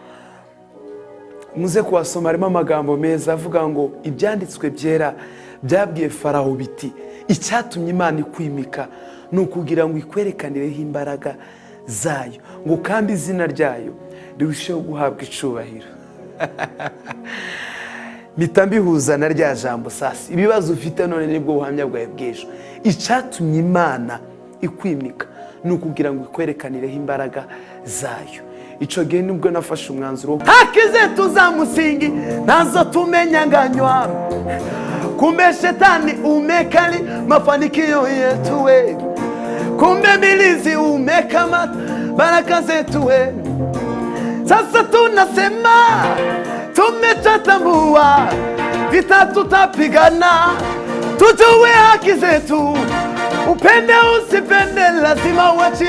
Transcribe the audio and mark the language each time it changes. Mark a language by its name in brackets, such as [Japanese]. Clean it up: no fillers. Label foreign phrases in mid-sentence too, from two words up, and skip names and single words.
[Kinyarwanda] Muze kuwasoma, harimo amagambo meza avuga ngo ibyanditswe byera byabwiye Farawo biti icyatumye Imana ikwimika ni ukugira ngo ikwerekanireho imbaraga zayo, ngo kandi izina ryayo rirusheho guhabwa icubahiro. mpita mbihuza na rya jambo sasa, ibibazo ufite none nibwo buhamya bwawe bw'ejo. Icyatumye Imana ikwimika ni ukugira ngo ikwerekanireho imbaraga zayo. Ico gihe nibwo nafashe umwanzuro [Swahili] haki zetu za musingi nazo tumenyanganywa, kumbe shetani umekali mafanikio yetu we, kumbe milizi umekamata baraka zetu we. Sasa tunasema tumechatambua vita tutapigana, tujue haki zetu, upende usipende lazima uachie.